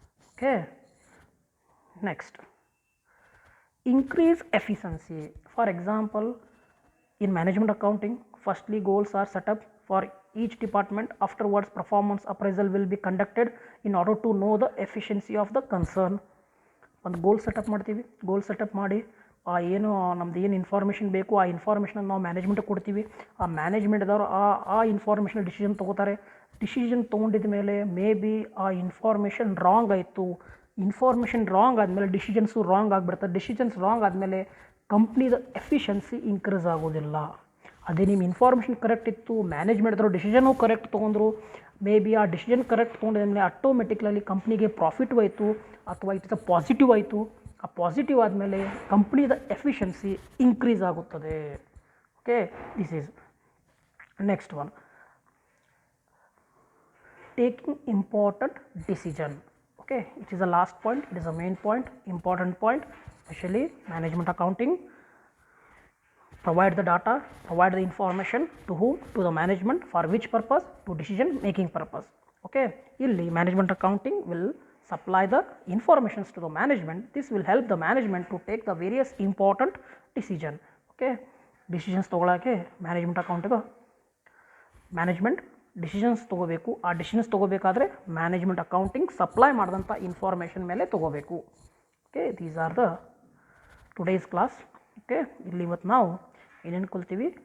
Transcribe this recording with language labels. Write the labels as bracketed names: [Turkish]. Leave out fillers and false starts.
[English] Okay, next, increase efficiency. For example, in management accounting, firstly goals are set up for each department. Afterwards, performance appraisal will be conducted in order to know the efficiency of the concern. [Kannada] ಒಂದು ಗೋಲ್ setup ಮಾಡ್ತೀವಿ. ಗೋಲ್ setup ಮಾಡಿ ಏನು ನಮ್ದು ಏನು information ಬೇಕು ಆ information ನಾವು ಮ್ಯಾನೇಜ್ಮೆಂಟ್ಗೆ ಕೊಡ್ತೀವಿ. ಆ ಮ್ಯಾನೇಜ್ಮೆಂಟ್ದವರು ಆ ಇನ್ಫಾರ್ಮೇಷನ್ ಡಿಸಿಷನ್ ತೊಗೋತಾರೆ. ಡಿಸಿಷನ್ ತೊಗೊಂಡಿದ ಮೇಲೆ ಮೇ ಬಿ ಆ ಇನ್ಫಾರ್ಮೇಷನ್ ರಾಂಗ್ ಆಯಿತು. ಇನ್ಫಾರ್ಮೇಷನ್ ರಾಂಗ್ ಆದಮೇಲೆ ಡಿಸಿಷನ್ಸು ರಾಂಗ್ ಆಗಿಬಿಡ್ತಾರೆ. ಡಿಸಿಷನ್ಸ್ ರಾಂಗ್ ಆದಮೇಲೆ ಕಂಪ್ನಿದ ಎಫಿಷಿಯನ್ಸಿ ಇನ್ಕ್ರೀಸ್ ಆಗೋದಿಲ್ಲ. ಅದೇ ನಿಮ್ಮ ಇನ್ಫಾರ್ಮೇಷನ್ ಕರೆಕ್ಟ್ ಇತ್ತು, ಮ್ಯಾನೇಜ್ಮೆಂಟ್ದವರು ಡಿಸಿಷನು ಕರೆಕ್ಟ್ ತೊಗೊಂಡ್ರು, ಮೇ ಬಿ ಆ ಡಿಸಿಷನ್ ಕರೆಕ್ಟ್ ತೊಗೊಂಡಿದ್ಮೇಲೆ ಆಟೋಮೆಟಿಕ್ಲಿ ಕಂಪ್ನಿಗೆ ಪ್ರಾಫಿಟ್ ಆಯಿತು ಅಥವಾ [English] it is a positive [Kannada] ಆಯಿತು. ಆ ಪಾಸಿಟಿವ್ ಆದಮೇಲೆ ಕಂಪ್ನಿದ ಎಫಿಷಿಯನ್ಸಿ ಇನ್ಕ್ರೀಸ್ ಆಗುತ್ತದೆ. [English] Okay, this is next one, taking important decision. Okay, it is the last point, it is a main point, important point. Specially management accounting provide the data, provide the information to whom? To the management. For which purpose? To decision making purpose. Okay, illi management accounting will supply the informations to the management. This will help the management to take the various important decision. [Kannada] Okay, decisions ತಗೊಳ್ಳೋಕ್ಕೆ management ಅಕೌಂಟಿಗೆ management decisions ತೊಗೋಬೇಕು. ಆ decisions ತೊಗೋಬೇಕಾದ್ರೆ management accounting supply ಮಾಡಿದಂಥ information ಮೇಲೆ ತೊಗೋಬೇಕು. Okay, [English] These are the today's class. [Kannada] Okay, ಇಲ್ಲಿ ಇವತ್ತು ನಾವು ಏನೇನು ಕಲ್ತೀವಿ?